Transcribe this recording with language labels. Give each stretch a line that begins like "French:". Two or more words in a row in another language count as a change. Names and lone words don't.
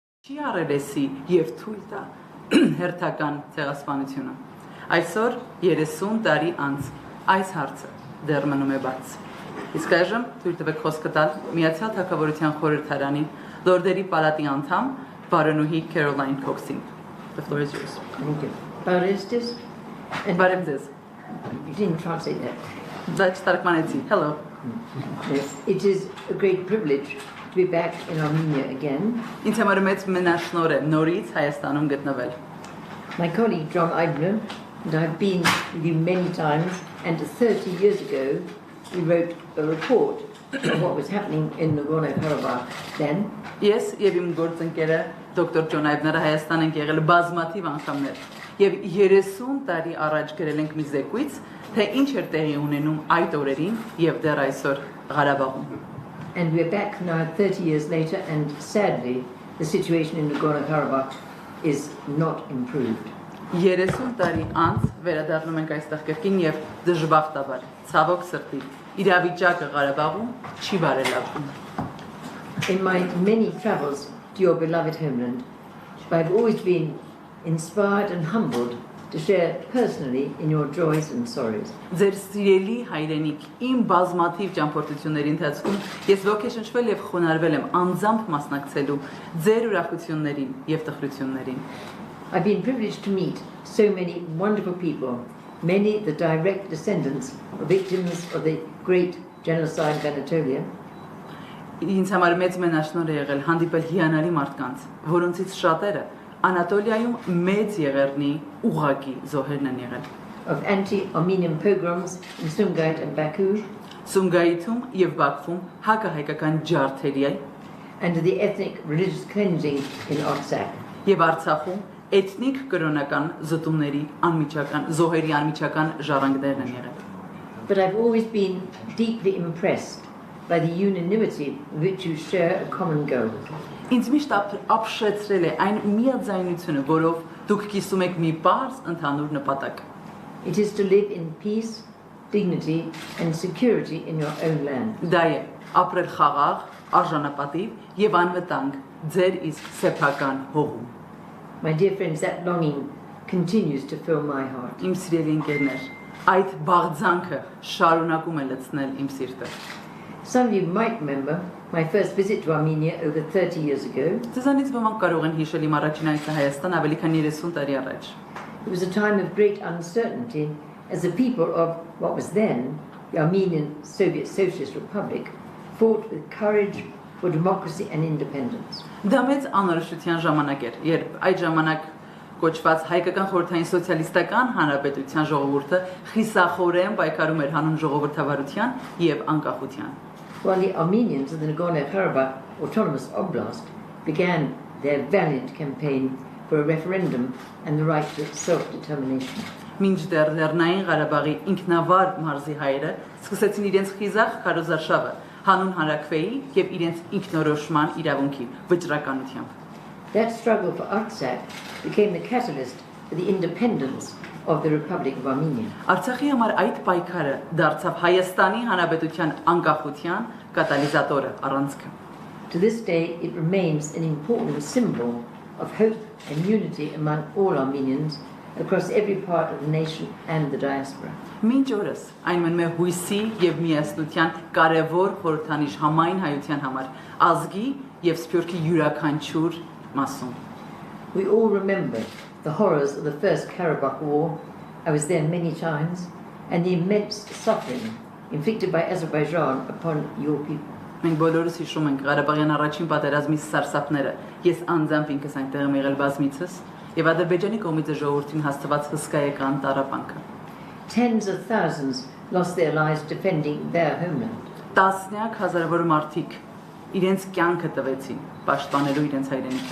Armenian: չի առերեսի և թույլ տա հերթական ցեղասպանությունը։ Այսօր 30 տարի անց այս հարցը դեռ մնում է բաց։ Իսկ այժմ թույլ տվեք խոսքը տալ Միացյալ Թագավորության խորհրդարանի Լորդերի պալատի անդամ Բարոնուհի Քերոլայն Քոքսին։
English: The floor is yours. Thank you. Baristis?
Armenian: Բարև ձեզ։
English: You didn't translate that.
Armenian: Ձեզ թարգմանեցի։ Hello.
English: Yes, it is a great privilege to be back in Armenia again.
Armenian: Ինձ համար մեծ մենաշնորհ է նորից Հայաստանում գտնվել։
English: My colleague John Eibner and I have been with you many times, and 30 years ago we wrote a report on what was happening in Nagorno-Karabakh then.
Armenian: Ես եւ իմ գործընկերը դոկտոր Ջոն Այբները Հայաստան ենք եղել բազմաթիվ անգամներ եւ 30 տարի առաջ գրել ենք մի զեկույց, թե ինչ էր տեղի ունենում այդ օրերին եւ դեռ այսօր Ղարաբաղում։
English: And we're back now 30 years later, and sadly the situation in Nagorno-Karabakh is not improved.
Armenian: 30 տարի անց վերադառնում ենք այստեղ կրկին եւ դժբախտաբար ցավոք սրտի իրավիճակը Ղարաբաղում չի բարելավում։
English: In my many travels to your beloved homeland, I've always been inspired and humbled to share personally in your joys and sorrows.
Armenian: Ձեր սիրելի հայրենիք, իմ բազմաթիվ ճամփորդությունների ընթացքում ես ոգեշնչվել եւ խոնարհվել եմ անձամբ մասնակցելու ձեր ուրախություններին եւ տխրություններին։
English: I've been privileged to meet so many wonderful people, many the direct descendants of victims of the great genocide of Anatolia.
Armenian: Ինձ համար մեծ մենաշնորհ է եղել հանդիպել հիանալի մարդկանց, որոնցից շատերը Անատոլիայում մեծ եղերնի ուղղակի զոհերն են եղել։
English: Of anti-Armenian pogroms in Sumgait and Baku,
Armenian: Սումգայիթում եւ Բաքվում հակահայկական ջարդերի
English: and the ethnic religious cleansing in Artsakh.
Armenian: եւ Արցախում էթնիկ կրոնական զտումների անմիջական զոհերի անմիջական ժառանգներն են եղել։
English: But I've always been deeply impressed by the unanimity with which you share a common goal.
Armenian: Ինձ միշտ ապշեցրել է այն միաձայնությունը, որով դուք կիսում եք մի պարզ ընդհանուր նպատակ։
English: It is to live in peace, dignity and security in your own land.
Armenian: Դա է ապրել խաղաղ, արժանապատիվ եւ անվտանգ ձեր իսկ սեփական հողում։
English: My dear friends, that longing continues to fill my heart.
Armenian: Իմ սիրելի ընկերներ, այդ բաղձանքը շարունակում է լցնել իմ սիրտը։
English: Some of you might remember my first visit to Armenia over 30 years ago.
Armenian: Ձեզանից ոմանք կարող են հիշել իմ առաջին այցը Հայաստան ավելի քան 30 տարի առաջ։
English: It was a time of great uncertainty as the people of what was then the Armenian Soviet Socialist Republic fought with courage for democracy and independence.
Armenian: Դա մեծ անորոշության ժամանակ էր, երբ այդ ժամանակ կոչված հայկական խորհրդային սոցիալիստական հանրապետության ժողովուրդը խիսախորեն պայքարում էր հանուն ժողովրդավարության եւ անկախության։
English: While the Armenians of the Nagorno-Karabakh Autonomous Oblast began their valiant campaign for a referendum and the right to self-determination.
Armenian: Մինչդեռ Լեռնային Ղարաբաղի ինքնավար մարզի հայերը սկսեցին իրենց խիզախ քարոզարշավը հանուն հանրաքվեի եւ իրենց ինքնորոշման իրավունքի վճռականությամբ։
English: That struggle for Artsakh became the catalyst for the independence of the Republic of Armenia.
Armenian: Արցախի համար այդ պայքարը դարձավ Հայաստանի Հանրապետության անկախության կատալիզատորը, առանցքը։
English: To this day, it remains an important symbol of hope and unity among all Armenians across every part of the nation and the diaspora.
Armenian: Մինչ օրս այն մնում է հույսի եւ միասնության կարևոր խորհրդանիշ համայն հայության համար, ազգի եւ սփյուռքի յուրաքանչյուր մասում։
English: We all remember the horrors of the First Karabakh War. I was there many times, and the immense suffering inflicted by Azerbaijan upon your people.
Armenian: Մենք բոլորս հիշում ենք Ղարաբաղյան առաջին պատերազմի սարսափները։ Ես անձամբ ինքս այնտեղ եմ եղել բազմիցս եւ Ադրբեջանի կողմից ժողովրդին հաստատված հսկայական տառապանքը։
English: Tens of thousands lost their lives defending their homeland.
Armenian: Տասնյակ հազարավոր մարդիկ իրենց կյանքը տվեցին պաշտպանելու իրենց հայրենիքը։